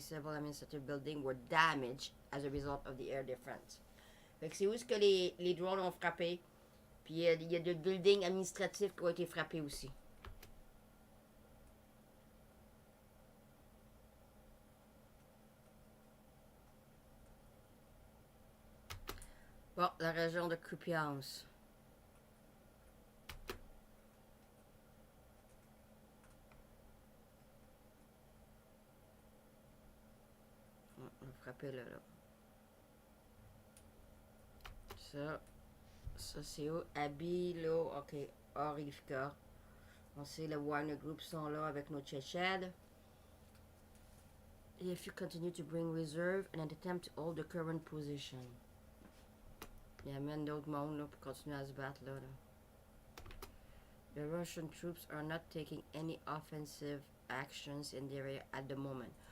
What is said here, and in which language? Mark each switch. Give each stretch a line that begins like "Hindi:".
English: Several administrative buildings were damaged as a result of the air defense.
French: Fait que c'est où est-ce que les drones ont frappé. Puis il y a des buildings administratifs qui ont été frappés aussi. Bon, la région de Kupiansk. On va frapper là. Ça c'est où? Abilo, ok, Orivka. On sait le Warner Group sont là avec nos Tchétchèdes.
English: If you continue to bring reserve and attempt to hold the current position.
French: Il y a même d'autres mondes là pour continuer à se battre là.
English: The Russian troops are not taking any offensive actions in the area at the moment.